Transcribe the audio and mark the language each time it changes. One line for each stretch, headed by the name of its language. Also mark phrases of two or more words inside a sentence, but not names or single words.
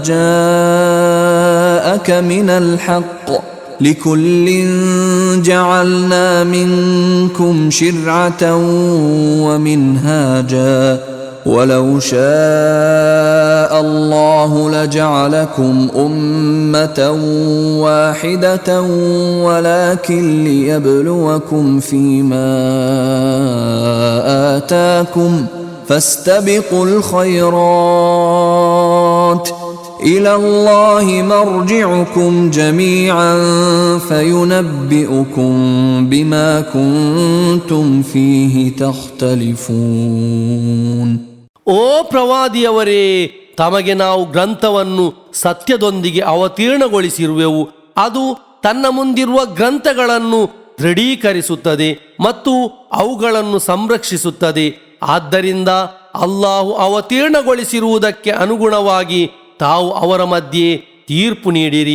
Arabic: جاءك من الحق لكل جعلنا منكم شرعة ومنهاجا ولو شاء الله لجعلكم أمة واحدة ولكن ليبلوكم فيما آتاكم فاستبقوا الخيرات إلى الله مرجعكم جميعا فينبئكم بما كنتم فيه تختلفون.
Kannada: ಓ ಪ್ರವಾದಿಯವರೇ, ತಮಗೆ ನಾವು ಗ್ರಂಥವನ್ನು ಸತ್ಯದೊಂದಿಗೆ ಅವತೀರ್ಣಗೊಳಿಸಿರುವೆವು. ಅದು ತನ್ನ ಮುಂದಿರುವ ಗ್ರಂಥಗಳನ್ನು ದೃಢೀಕರಿಸುತ್ತದೆ ಮತ್ತು ಅವುಗಳನ್ನು ಸಂರಕ್ಷಿಸುತ್ತದೆ. ಆದ್ದರಿಂದ ಅಲ್ಲಾಹು ಅವತೀರ್ಣಗೊಳಿಸಿರುವುದಕ್ಕೆ ಅನುಗುಣವಾಗಿ ತಾವು ಅವರ ಮಧ್ಯೆ ತೀರ್ಪು ನೀಡಿರಿ.